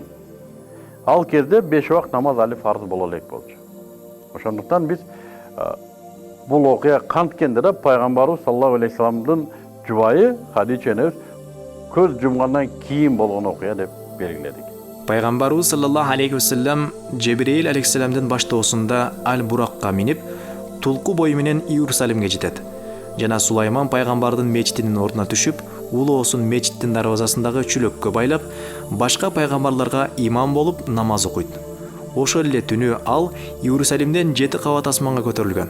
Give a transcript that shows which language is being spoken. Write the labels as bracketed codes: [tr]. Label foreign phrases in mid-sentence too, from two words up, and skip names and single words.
[ky] Ал кезде 5 убак намаз али фарз боло элек болчу. Ошондуктан биз бул окуя канткенде да пайгамбарыбыз [ar] صلى الله عليه وسلم [ky] жубайы Хадича энебиз көз жумгандан кийин болгон окуя деп белгиледик. Пайгамбарыбыз [ar] صلى الله عليه وسلم [ky] Жебирейил алейхиссаламдын баштоосунда Аль-Буракка минип, тулку бою менен Иерусалимге жетет. Жана Сулайман пайгамбардын мечитинин ордуна түшүп, улуусун мечиттин дарбазасындагы чүлөккө байлап, башка пайгамбарларга имам болуп намаз окуйт. Ошол эле түнү ал Иерусалимден 7 кабат асманга көтөрүлгөн.